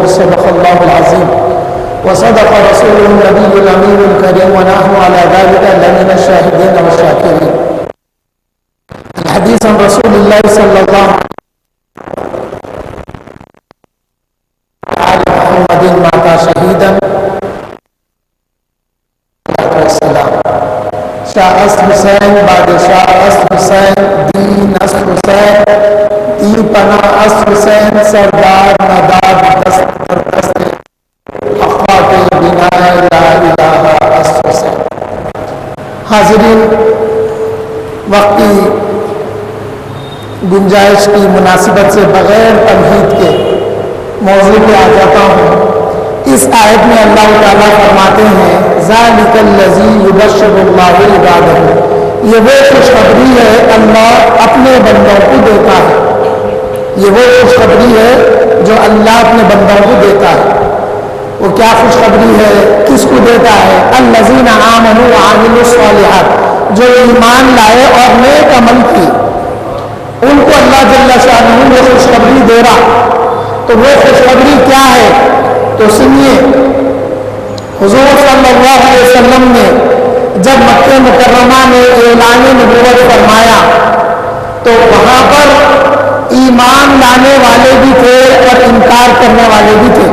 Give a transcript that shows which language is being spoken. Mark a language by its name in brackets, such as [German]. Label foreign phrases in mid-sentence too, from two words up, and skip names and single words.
[Arabic] صدق الله العظيم وصدق رسوله النبي الأمين الكريم ونحن على ذلك لمن الشاهدين والشاكرين۔ الحديث عن رسول الله صلى الله عليه محمد مات شهيدا [Persian] شاہ است حسین بادشاہ است حسین دین است حسین دی پناہ است حسین سردار نداد دست در دست حقاق بنائے لا الہ است حسین۔ [Urdu] حاضرین، وقتی گنجائش کی مناسبت سے بغیر تمہید کے موضوع پہ آ جاتا ہوں۔ اس آیت میں اللہ تعالیٰ فرماتے ہیں [Arabic] ذالک الذی یبشر اللہ عبادہ، [Urdu] یہ وہ خوشخبری ہے اللہ اپنے بندوں کو دیتا ہے، یہ وہ خوشخبری ہے جو اللہ اپنے بندوں کو دیتا ہے۔ وہ کیا خوشخبری ہے، کس کو دیتا ہے؟ [Arabic] الذین آمنوا وعملوا الصالحات، [Urdu] جو ایمان لائے اور نیک عمل کی، ان کو اللہ جل شانہ وہ خوشخبری دے رہا۔ تو وہ خوشخبری کیا ہے؟ تو سنیے، حضور [Arabic] صلی اللہ علیہ وسلم [Urdu] نے جب مکہ مکرمہ میں اعلان نبوت فرمایا تو وہاں پر ایمان لانے والے بھی تھے اور انکار کرنے والے بھی تھے۔